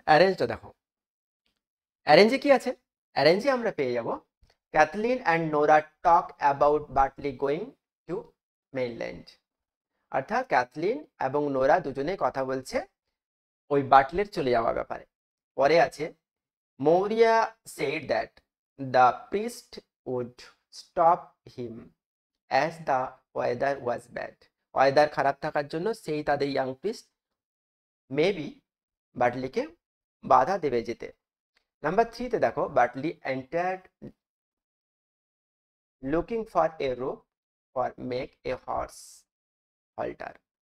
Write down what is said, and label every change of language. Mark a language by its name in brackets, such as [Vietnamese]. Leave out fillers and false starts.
[Bangla] অ্যারেঞ্জটা দেখো, অ্যারেঞ্জে কি আছে? অ্যারেঞ্জে আমরা পেয়ে যাব, [English] Cathleen and Nora talk about Bartley going to mainland. [Bangla] অর্থাৎ ক্যাথলিন এবং নোরা দুজনে কথা বলছে ওই বাটলের চলে যাওয়ার ব্যাপারে। পরে আছে, [English] Maurya said that the priest would stop him as the weather was bad. [Bangla] Weather খারাপ থাকার জন্য সেই তাদের ইয়াং প্রিস্ট মেবি বাটলিকে বাধা দেবে যেতে। নাম্বার 3 তে দেখো, [English] Bartley entered looking for a rope for make a horse halter.